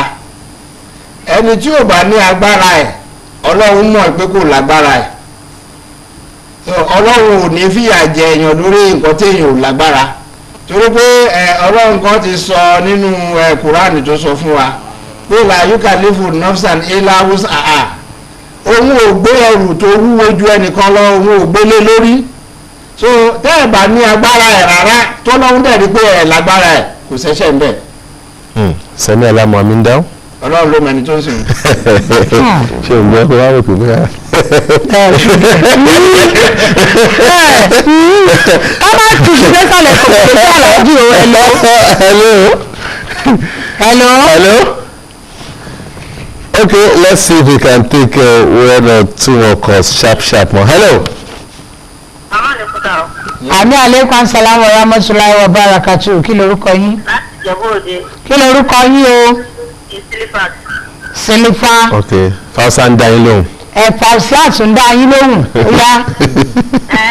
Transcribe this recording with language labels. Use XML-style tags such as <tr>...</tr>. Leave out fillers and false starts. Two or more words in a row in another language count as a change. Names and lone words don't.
<yo>Ẹni tí ò bá ní agbára ẹ̀, Ọlọ́run mọ̀ pé kò lágbára ẹ̀. Ọlọ́run ò ní fìyà jẹ èèyàn lórí nǹkan tí èèyàn ò lágbára. Torí pé Ọlọ́run kan ti sọ nínú Kùránì tó sọ fún wa pé</yo> <ar>لا يكلف نفسا إلا وسعها.</ar> <yo>Òun ò gbé ẹrù tó wúwo ju ẹnìkan lọ, òun ò gbélé lórí. So tẹ́ ẹ̀ bá ní agbára ẹ̀ rárá tó lọ́hún dẹ̀ rí pé ẹ̀ lágbára ẹ̀ kò ṣẹ̀ṣẹ̀ ń bẹ̀. Sẹ́mi alámọ̀ mi ń dáhùn. Ọlọ́run ló mẹni tó ń sìn. Ṣé o gbọ́ pé wàá rò pé bóyá. Ká má tù sí sẹ́sàlẹ̀ kò tó sí àlàájì o. Hello.</yo> <en>Okay, let's see if we can take one or two more calls sharp more.</en> <yo>Hello.</yo> <ar>وعليكم السلام ورحمة الله وبركاته.</ar> <yo>Kí lorúkọ yín? Láti Ìjẹ̀bú Òde, Kí lorúkọ yín o? Ìsílífàt. Sílífà. Okay, Fausa ń dá yín lóhùn. Ẹ̀fà sí àtúndá yín lóhùn. Ó yá.</yo>